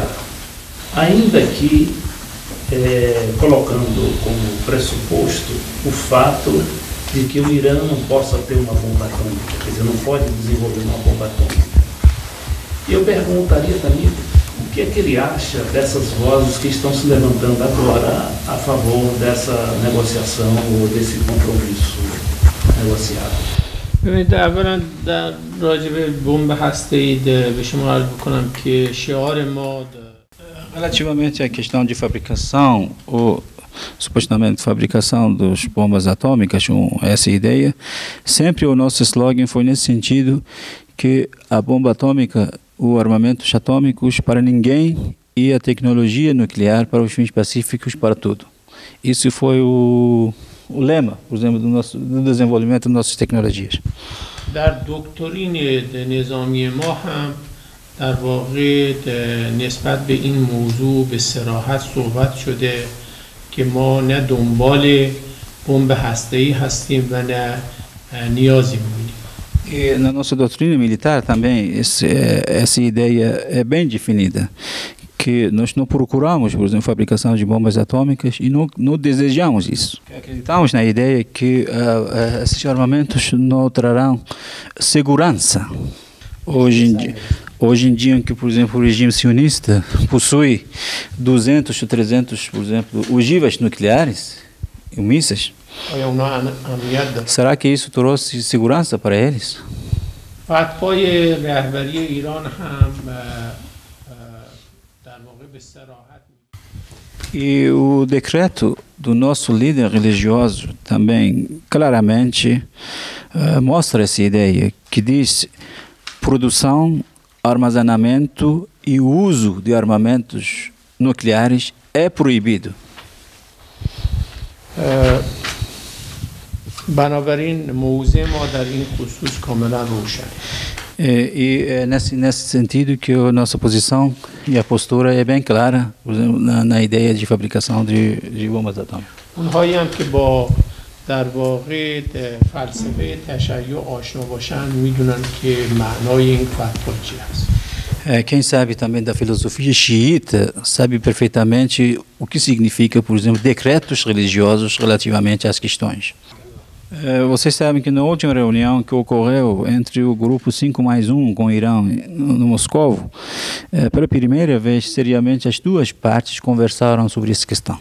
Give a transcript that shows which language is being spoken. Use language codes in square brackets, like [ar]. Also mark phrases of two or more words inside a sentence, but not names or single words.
[pt] Ainda que colocando como pressuposto o fato de que o Irã não possa ter uma bomba atômica, quer dizer, não pode desenvolver uma bomba atômica. E eu perguntaria também o que é que ele acha dessas vozes que estão se levantando agora a favor dessa negociação ou desse compromisso negociado. [fa] ببینید اولا در راجع به بمب هسته‌ای به شما عرض بکنم که شعار ما [pt] Relativamente à questão de fabricação, ou supostamente fabricação das bombas atômicas, essa ideia, sempre o nosso slogan foi nesse sentido, que a bomba atômica, os armamentos atômicos para ninguém e a tecnologia nuclear para os fins pacíficos para tudo. Isso foi o lema, por exemplo, do desenvolvimento das nossas tecnologias. [fa] در دکترین نظامی ما هم در واقع نسبت به این موضوع به صراحت صحبت شده که ما نه دنبال بمب هسته‌ای هستیم و نه نیازی می‌بینیم. [pt] E na nossa doutrina militar também essa ideia é bem definida, que nós não procuramos, por exemplo, fabricação de bombas atômicas e não desejamos isso. Acreditamos na ideia que esses armamentos não trarão segurança. Hoje em dia, que, por exemplo, o regime sionista possui 200 ou 300, por exemplo, ogivas nucleares e mísseis, será que isso trouxe segurança para eles? [fa] فتوای رهبری ایران هم در واقع به صراحت [pt] E o decreto do nosso líder religioso também claramente mostra essa ideia, que diz produção, armazenamento e uso de armamentos nucleares é proibido. [fa] بنابراین موضع ما در این خصوص کاملا روشن. [pt] E é nesse sentido que a nossa posição e a postura é bem clara, por exemplo, na ideia de fabricação de bombas atômicas. [fa] اونهایی هم که با در واقع فلسفه تشیع آشنا باشن میدونن که معنای این فتوا چی هست. [pt] Quem sabe também da filosofia xiita sabe perfeitamente o que significa, por exemplo, decretos religiosos relativamente às questões. Vocês sabem que na última reunião que ocorreu entre o grupo 5+1 com o Irã no Moscou, pela primeira vez, seriamente, as duas partes conversaram sobre essa questão.